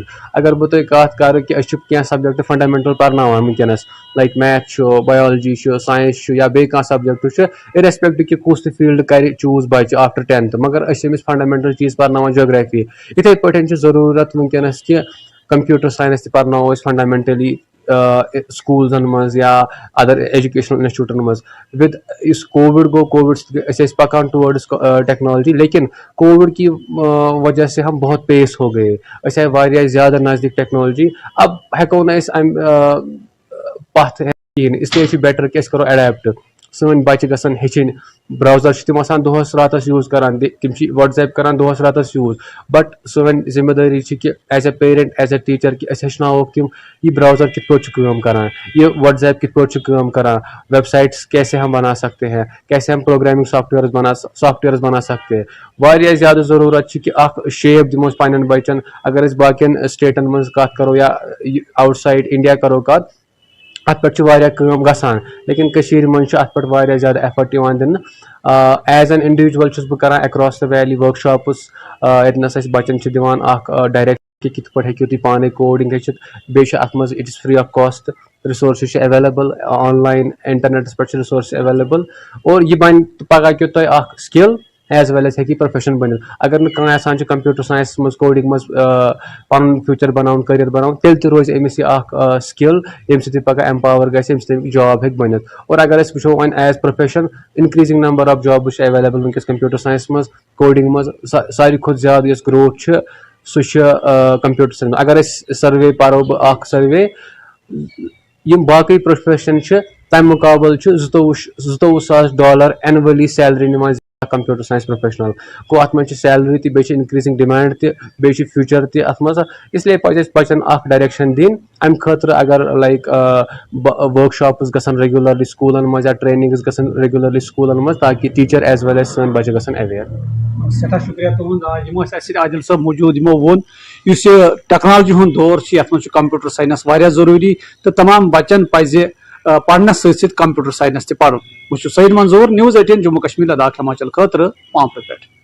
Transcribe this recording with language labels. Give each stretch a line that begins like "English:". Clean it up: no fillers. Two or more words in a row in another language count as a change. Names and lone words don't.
Kashmiri: اگر بہٕ تۄہہِ کتھ کرٕ کہِ أسۍ چھِ کینٛہہ
English: subject fundamental
Kashmiri: پرناوان وٕنکیٚنس
English: like math
Kashmiri: چھُ بایولجی چھُ ساینس چھُ یا بیٚیہِ کانٛہہ سبجیکٹ چھُ اِریسپیکٹِو کہِ کُس تہِ فیٖلڈ کرِ چوٗز بچہِ
English: after 10th
Kashmiri: مگر أسۍ چھِ أمِس فنڈامینٹل چیٖز پرناوان جیوگرافی. یِتھے پٲٹھۍ چھِ ضروٗرت وٕنکیٚنس کہِ
English: computer science
Kashmiri: تہِ پرناوو أسۍ فنڈامینٹلی سکوٗلزن منٛز یا ادر ایجوکیشنل انسٹِچوٗٹن منٛز. وِد یُس کووِڈ گوٚو کووِڈ سۭتۍ أسۍ ٲسۍ پکان
English: towards technology
Kashmiri: لیکن
Urdu: کووِڈ کی وجہ سے ہم بہت پیس ہو گئے.
Kashmiri: أسۍ آیہِ واریاہ زیادٕ نزدیٖک ٹیکنالوجی. اب ہٮ۪کو نہٕ أسۍ امہِ پتھ کِہینۍ اس لیے چھُ بیٹر کہِ أسۍ کرو اڈیپٹ. سٲنۍ بچہِ گژھن ہیٚچھِنۍ. براوزر چھِ تِم آسان دۄہس راتس یوٗز کران تِم چھِ وٹس ایپ کران دۄہس راتس یوٗز بٹ سٲنۍ ذمہٕ دٲری چھِ کہِ
English: as a parent as a teacher
Kashmiri: کہِ أسۍ ہیٚچھناووکھ تِم یہِ براوزر کِتھ پٲٹھۍ چھُ کٲم کران یہِ وٹس ایپ کِتھ پٲٹھۍ چھُ کٲم کران
Urdu: ویب سایٹس کیسے ہم بنا سکتے ہیں
Kashmiri: کیسے ہم پروگرامنگ سافٹ ویئرز بنا سکتے ہیں. واریاہ زیادٕ ضروٗرت چھِ کہِ اکھ شیپ دِمو أسۍ پننٮ۪ن بچن. اگر أسۍ باقین سٹیٹن منٛز کتھ کرو یا
English: outside India
Kashmiri: کرو کتھ اتھ پٮ۪ٹھ چھِ واریاہ کٲم گژھان لیکن کٔشیٖرِ منٛز چھُ اتھ پٮ۪ٹھ واریاہ زیادٕ ایفٲٹ یِوان دِنہٕ.
English: as an individual
Kashmiri: چھُس بہٕ کران
English: across the valley workshops
Kashmiri: ییٚتنس أسۍ بچن چھِ دِوان اکھ ڈایریکٹ کہِ کِتھ پٲٹھۍ ہیٚکِو تُہۍ پانے کوڈنگ ہیٚچھِتھ. بیٚیہِ چھِ اتھ منٛز
English: it is free of cost.
Kashmiri: رِسورسز چھِ
English: available online
Kashmiri: انٹرنیٹس پٮ۪ٹھ چھِ رِسورسز ایویلیبل اور یہِ بنہِ پگہہ کہِ تۄہہِ اکھ سکل
English: as well as
Kashmiri: ہیٚکہِ یہِ پروفیشن بٔنِتھ. اگر نہٕ کانٛہہ یژھان چھُ
English: computer science
Kashmiri: منٛز کوڈنگ منٛز پنُن فیوٗچر بناوُن کٔریر بناوُن تیٚلہِ تہِ روزِ أمِس یہِ اکھ سکل ییٚمہِ سۭتۍ یہِ پگہہ ایمپاور گژھِ ییٚمہِ سۭتۍ جاب ہیٚکہِ بٔنِتھ. اور اگر أسۍ وٕچھو وۄنۍ
English: as profession increasing number of jobs
Kashmiri: چھِ ایویلیبل وٕنکیٚس
English: computer science
Kashmiri: منٛز کوڈنگ منٛز. ساروی کھۄتہٕ زیادٕ یۄس گروتھ چھِ سُہ چھِ
English: computer science.
Kashmiri: اگر أسۍ سٔروے پرو بہٕ اکھ سٔروے یِم باقٕے پروفیشن چھِ تمہِ مُقابلہٕ چھُ
English: $22,000 annually salary
Kashmiri: نِوان
English: computer science professional
Kashmiri: گوٚو اَتھ منٛز چھِ salary تہِ بیٚیہِ چھِ
English: increasing demand
Kashmiri: تہِ بیٚیہِ چھِ future تہِ اَتھ منٛز اِسلیے پَزِ اَسہِ بَچَن اَکھ ڈایریکشَن دِنۍ اَمہِ خٲطرٕ اگر لایک ؤرٕکشاپٕس گژھن ریگیوٗلرلی سکوٗلَن منٛز یا ٹرینِنٛگٕس گژھن ریگیوٗلرلی سکوٗلَن منٛز تاکہِ ٹیٖچَر
English: as well as
Kashmiri: سٲنۍ بَچہِ گژھن ایویئر. سٮ۪ٹھاہ شُکریہ تُہُنٛد یِم ٲسۍ اَسہِ سۭتۍ عادِل صٲب موٗجوٗد یِمو ووٚن یُس یہِ ٹیکنالجی ہُنٛد دور چھُ یَتھ منٛز چھُ
English: computer science
Kashmiri: واریاہ ضروٗری تہٕ تمام بَچن پَزِ پَرنَس سۭتۍ سۭتۍ
English: computer science
Kashmiri: تہِ پَرُن. بہٕ چھُس سعید منظوٗر News 18 جموں کشمیٖر لداخ ہماچل خٲطرٕ پامپرٕ پٮ۪ٹھ.